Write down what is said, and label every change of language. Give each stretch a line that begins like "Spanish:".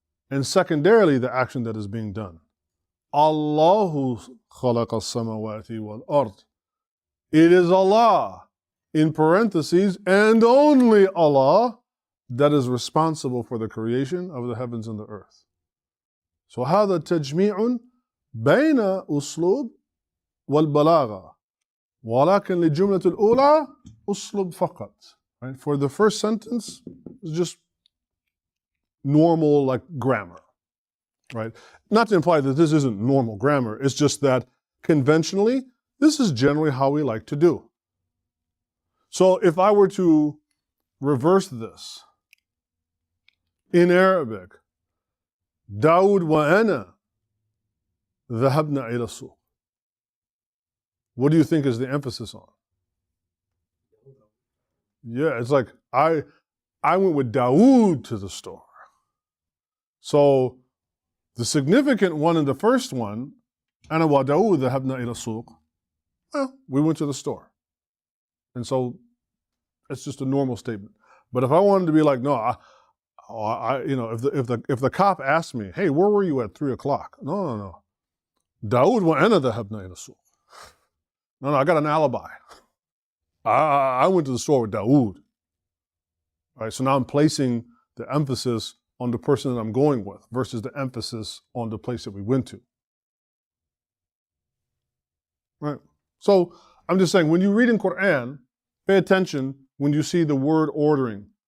English: And secondarily, the action that is being done.
Arabic: Allahu khalaqa as-samawati wal-ard.
English: It is Allah, in parentheses, and only Allah that is responsible for the creation of the heavens and the earth.
Arabic: So هذا تجميع بين أسلوب والبلاغة. ولكن للجملة الأولى أسلوب فقط.
English: Right? For the first sentence, it's just normal like grammar, right? Not to imply that this isn't normal grammar, it's just that conventionally, this is generally how we like to do. So if I were to reverse this in Arabic,
Arabic: Dawood wa ana dhahabna ila suq.
English: What do you think is the emphasis on? Yeah, it's like I went with Dawood to the store. So the significant one in the first one,
Arabic: أنا وداود ذهبنا إلى السوق.
English: Well, we went to the store. And so it's just a normal statement. But if I wanted to be like, no, if the cop asked me, hey, where were you at 3 o'clock? No.
Arabic: داود وأنا ذهبنا إلى السوق.
English: No, I got an alibi. I went to the store with Dawood. All right, so now I'm placing the emphasis on the person that I'm going with versus the emphasis on the place that we went to. Right? So I'm just saying, when you read in Quran, pay attention when you see the word ordering.